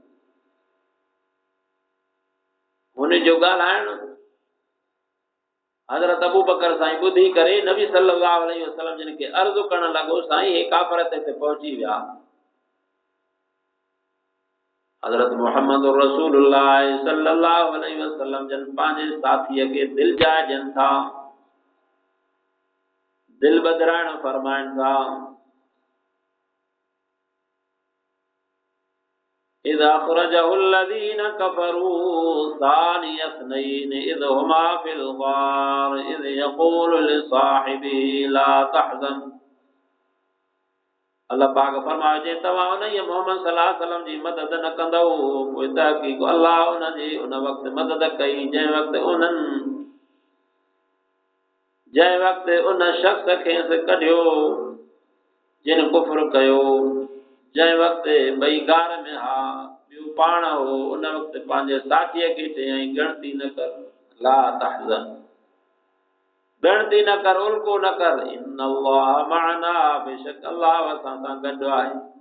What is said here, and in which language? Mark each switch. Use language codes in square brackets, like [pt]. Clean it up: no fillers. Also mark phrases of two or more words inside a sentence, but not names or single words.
[sd] हुनजो ॻाल्हाइण हज़रत अबू बकर साईं ॿुधी करे नबी [ar] صلى الله عليه وسلم [sd] जिन खे अर्ज़ु करण लॻो, साईं हे काफ़र ते पहुची विया। हज़रत मोहम्मद रसूलुल्लाह [ar] صلى الله عليه وسلم [sd] जन पंहिंजे साथीअ खे दिलि जाए ॾियनि था, दिल बदराइण फरमाइनि था। [ar] إذ أخرجه الذين كفروا ثاني اثنين إذ هما في الغار إذ يقول لصاحبه لا تحزن। [sd] अल्लाह पाक फरमाए जे तव्हां उन मोहम्मद [ar] صلى الله عليه وسلم [sd] जी मदद न कंदव, पोइ तहक़ीक़ अल्लाह उन जी उन वक़्तु मदद कई जंहिं वक़्तु उन शख़्स खे कढियो जिन कुफ्र कयो, जंहिं वक़्तु ॿई गार में हा ॿियो पाण हो, उन वक़्तु पंहिंजे साथीअ खे चयईं ॻणती न कर, [ar] لا تحزن, [sd] ॻणती न कर, उल्को न कर, [ar] إن الله معنا, [sd] बेशक अल्लाह असां सां गॾु आहे।